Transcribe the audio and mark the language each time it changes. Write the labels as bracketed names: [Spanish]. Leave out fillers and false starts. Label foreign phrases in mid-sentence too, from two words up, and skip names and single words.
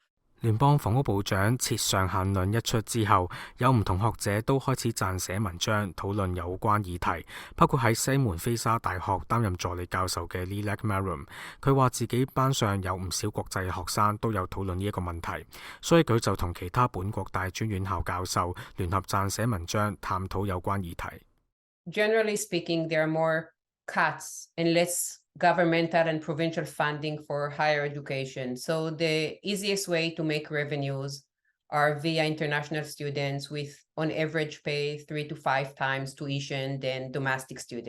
[Cantonese] 聯邦房屋部長設上限論一出之後，有唔同學者都開始撰寫文章討論有關議題，包括喺西門菲沙大學擔任助理教授嘅 Lilac Marum， 佢話自己班上有唔少國際學生都有討論呢一個問題，所以佢就同其他本國大專院校教授聯合撰寫文章探討有關議題。 [English] Generally speaking, there are more cuts and less governmental and provincial funding for higher education. So the easiest way to make revenues are via international students with on average pay 3 to 5 times tuition than domestic students.